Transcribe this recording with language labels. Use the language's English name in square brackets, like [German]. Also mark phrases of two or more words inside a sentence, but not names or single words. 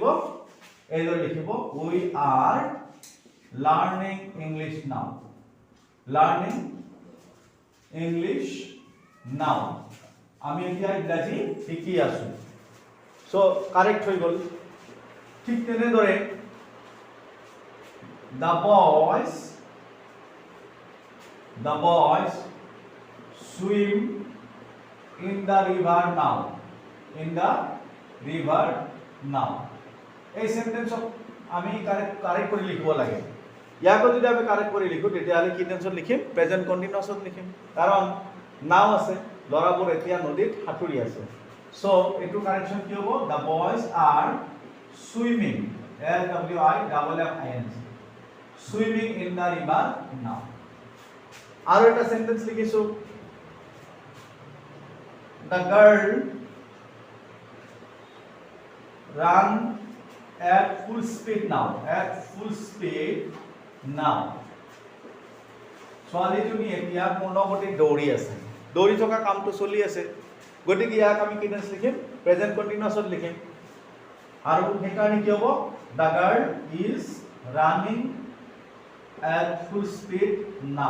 [Assamese] এইদৰে লিখিব, [English] we are learning English now. learning English now, [Assamese] আমি এতিয়া ইংৰাজী শিকি আছোঁ। চ' কাৰেক্ট হৈ গ'ল। ঠিক তেনেদৰে [English] the boys swim in the river now. In the river now, [Assamese] এই সেন্টেন্সক আমি কাৰেক্ট কৰি লিখিব লাগে। ইয়াকো যদি আমি কাৰেক্ট কৰি লিখোঁ তেতিয়াহ'লে কি টেন্সত লিখিম? [English] present continuous [Assamese] লিখিম। কাৰণ নাও আছে, ল'ৰাবোৰ এতিয়া নদীত সাঁতুৰি আছে। চ' এইটো কাৰেকশ্যন কি হ'ব? [English] the boys are swimming, SWIMMING, swimming in the river now. [Assamese] আৰু এটা সেন্টেন্স লিখিছোঁ, [English] the girl run at full speed now. At full speed now. [Assamese] ছোৱালীজনী এতিয়া পূৰ্ণগতিত দৌৰি আছে, দৌৰি থকা কামটো চলি আছে, গতিকে ইয়াক আমি কি টেন্স লিখিম? [English] present continuous [Assamese] লিখিম। আৰু সেইকাৰণে কি হ'ব? [English] the girl is running at full speed now.